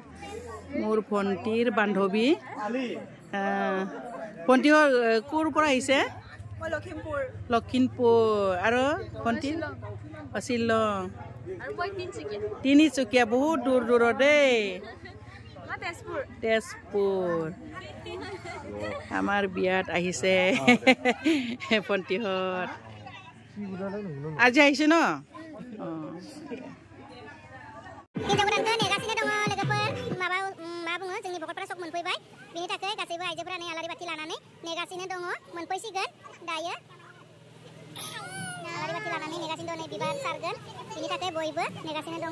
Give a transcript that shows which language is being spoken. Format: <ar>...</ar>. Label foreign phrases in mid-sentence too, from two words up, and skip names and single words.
<as>মোৰ ভণ্টিৰ বান্ধৱী ভণ্টিহঁত ক'ৰ পৰা আহিছে লখিমপুৰ আৰু ভণ্টি শ্বিলং তিনিচুকীয়া বহুত দূৰ দূৰত দেই তেজপুৰ আমাৰ বিয়াত আহিছে ভণ্টিহঁত আজি আহিছে ন</as> <brx>हिन्जाव गोदानखौ नेगासिनो दङ लोगोफोर मा बुङो जोंनि भकतफोरा सब मोनफैबाय बिनि थाखाय गासैबो आइजोफोरा नै आलारि बाथि लानानै नेगासिनो दङ मोनफैसिगोन दायो आलारि बाथि लानानै नेगासिनो दङ नै बिबार सारगोन बिनि थाखाय बयबो नेगासिनो दङ</brx>